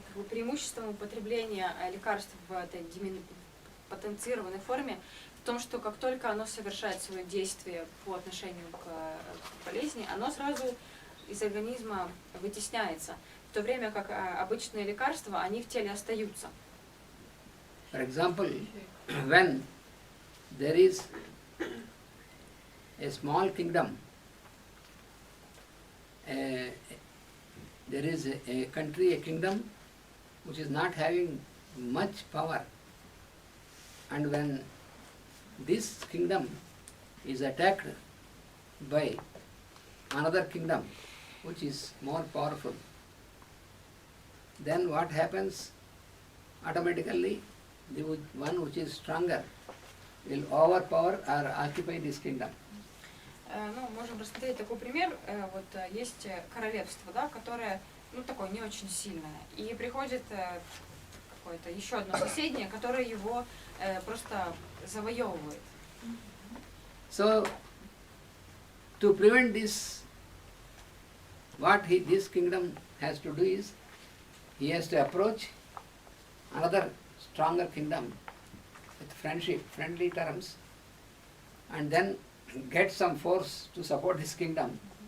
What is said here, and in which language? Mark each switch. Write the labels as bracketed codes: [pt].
[ru] Преимуществом употребления лекарств в этой потенцированной форме в том, что как только оно совершает свое действие по отношению к болезни, оно сразу из организма вытесняется, в то время как обычные лекарства, они в теле остаются. [en] For example, when there is a small kingdom, there is a country, a kingdom which is not having much power, and when this kingdom is attacked by another kingdom which is more powerful, then what happens? Automatically the one which is stronger will overpower or occupy this kingdom. [ru] Ну, можем рассмотреть такой пример. Вот есть королевство, да, которое, ну, такое не очень сильное. И приходит какое-то еще одно соседнее, которое его просто завоевывает. [en] So, to prevent this, what this kingdom has to do is, he has to approach another stronger kingdom with friendly terms, and then get some force to support this kingdom.